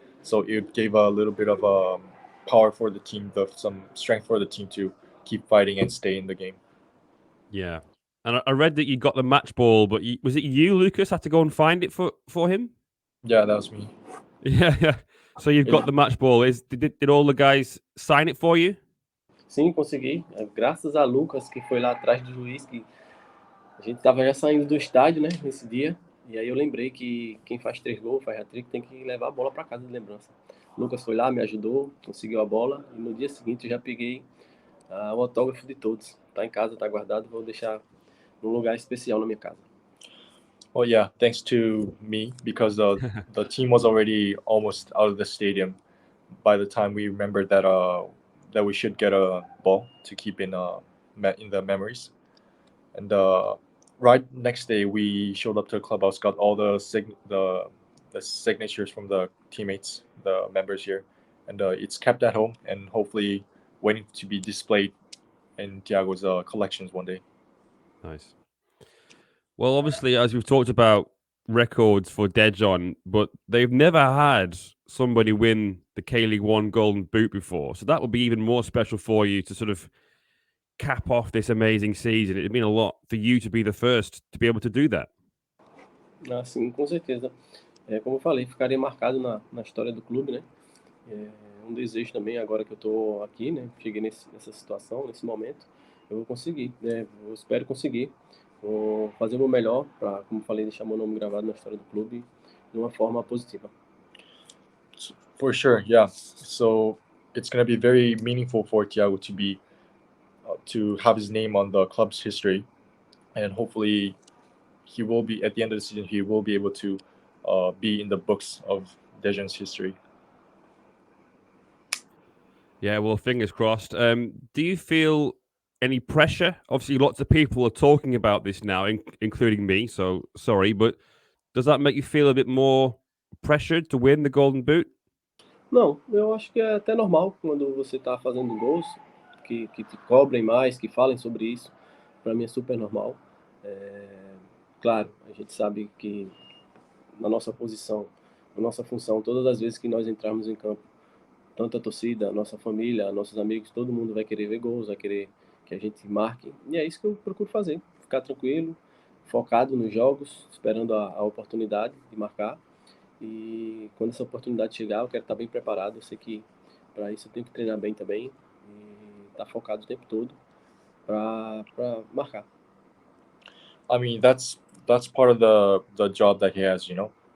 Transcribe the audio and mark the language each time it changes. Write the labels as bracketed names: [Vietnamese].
[English] So it gave a little bit of power for the team, some strength for the team to keep fighting and stay in the game. Yeah. And I read that you got the match ball, but was it you, Lucas, had to go and find it for him? Yeah, that was me. Yeah. So you've got the match ball. Did all the guys sign it for you? [Portuguese] Sim, consegui. Graças a Lucas, que foi lá atrás do juiz, que a gente estava já saindo do estádio, né, nesse dia. E aí eu lembrei que quem faz 3 gols, faz hat-trick, tem que levar a bola para casa de lembrança. Lucas foi lá, me ajudou, conseguiu a bola. E no dia seguinte eu já peguei o autógrafo de todos. Tá em casa, tá guardado, vou deixar num lugar especial na minha casa. [English] Well, yeah, thanks to me, because the team was already almost out of the stadium by the time we remembered that we should get a ball to keep in the memories. And right next day, we showed up to the clubhouse, got all the signatures from the teammates, the members here, and it's kept at home and hopefully waiting to be displayed in Tiago's collections one day. Nice. Well, obviously, as we've talked about records for Daejeon, but they've never had somebody win the K-League 1 Golden Boot before. So that would be even more special for you to sort of cap off this amazing season. It'd mean a lot for you to be the first to be able to do that. [Portuguese] Sim, com certeza. Como eu falei, ficaria marcado na história do clube, né? Um desejo também, agora que eu estou aqui, né? Cheguei nessa situação, nesse momento, eu vou conseguir, né? Eu espero conseguir. Vou fazer o meu melhor para, como falei, deixar meu nome gravado na história do clube de uma forma positiva. [English] For sure, yeah. So it's going to be very meaningful for Tiago to have his name on the club's history, and hopefully he will be, at the end of the season, he will be able to be in the books of Daejeon's history. Yeah, well, fingers crossed. Do you feel any pressure? Obviously, lots of people are talking about this now, including me. So sorry, but does that make you feel a bit more pressured to win the Golden Boot? [Portuguese] Não, eu acho que é até normal quando você está fazendo gols, que te cobrem mais, que falem sobre isso. Para mim é super normal. Claro, a gente sabe que na nossa posição, na nossa função, todas as vezes que nós entrarmos em campo, tanto a torcida, a nossa família, nossos amigos, todo mundo vai querer ver gols, vai querer que a gente marque. E é isso que eu procuro fazer, ficar tranquilo, focado nos jogos, esperando a oportunidade de marcar. E quando essa oportunidade chegar, eu quero estar bem preparado. Eu sei que para isso eu tenho que treinar bem também e estar focado o tempo todo para marcar. [English] I mean, that's part of the job that he has, you know.